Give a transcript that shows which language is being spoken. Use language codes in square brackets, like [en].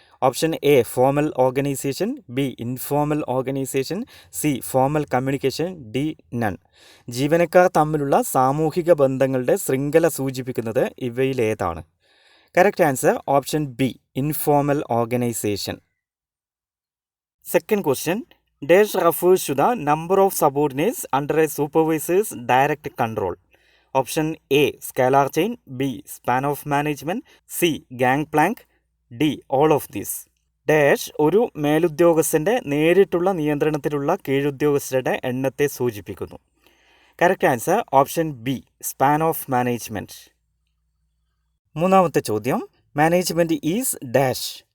[en] Option A formal organisation, B informal organisation, C formal communication, D none. [ml] ജീവനക്കാർ തമ്മിലുള്ള സാമൂഹിക ബന്ധങ്ങളുടെ ശൃംഖല സൂചിപ്പിക്കുന്നത് ഇവയിലേതാണ്? [en] Correct answer option B informal organisation. Second question, dash refers to the number of subordinates under a supervisor's direct control. Option A scalar chain, B span of management, C gang plank, D all of this. [ml] Dash ഒരു മേലുദ്യോഗസ്ഥൻ്റെ നേരിട്ടുള്ള നിയന്ത്രണത്തിലുള്ള കീഴുദ്യോഗസ്ഥരുടെ എണ്ണത്തെ സൂചിപ്പിക്കുന്നു. [en] Correct answer option B span of management. [ml] മൂന്നാമത്തെ ചോദ്യം, [en] Management is dash.